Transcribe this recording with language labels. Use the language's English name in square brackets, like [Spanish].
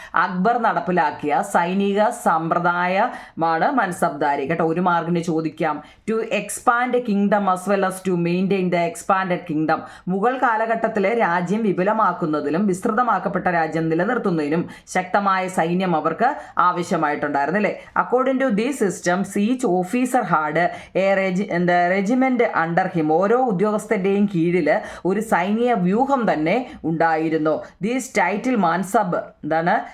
[Malayalam] അക്ബർ നടപ്പിലാക്കിയ സൈനിക സമ്പ്രദായമാണ് മൻസബ്ദാരി കേട്ടോ. 1 മാർക്കിന് ചോദിക്കാം. [English] To expand kingdom as well as to maintain the expanded kingdom. [Malayalam] Mughal കാലഘട്ടത്തിലെ രാജ്യം വിപുലമാക്കുന്നതിലും വിസ്തൃതമാക്കപ്പെട്ട രാജ്യം നിലനിർത്തുന്നതിനും ശക്തമായ സൈന്യം അവർക്ക് ആവശ്യമായിട്ടുണ്ടായിരുന്നു അല്ലേ. [English] According to these systems, each officer had a regiment under him. [Malayalam] ഓരോ ഉദ്യോഗസ്ഥൻ്റെയും കീഴിൽ ഒരു സൈനിക വ്യൂഹം തന്നെ ഉണ്ടായിരുന്നു. [English] This title [Malayalam] മാൻസബ് എന്താണ്?